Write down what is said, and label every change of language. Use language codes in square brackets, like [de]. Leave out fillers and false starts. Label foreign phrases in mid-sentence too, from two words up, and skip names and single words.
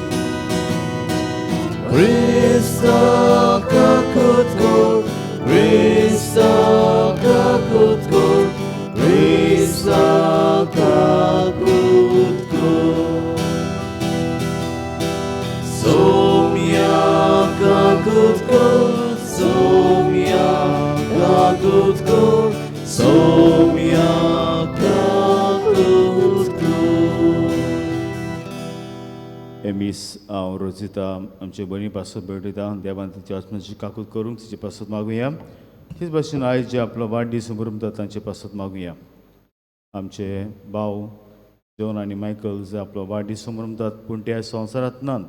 [kok] Krista kakut kor, Krista kakut kor, Krista kakut kor. Somia kakut kor, somia kakut kor, somia kakut kor. एमीस हांव रोजिता आमचे भयणी पासत भेटयता. देवान तिच्या आत्म्याची काकूत करूंक तिचे पासत मागुया. तेच भाशेन आयज जे आपलो वाडदीस मनयतात तांचे पासत मागुया. आमचे भाव जॉन आनी मायकल जे आपलो वाडदीस मनयतात पूण ते संवसारांत नात.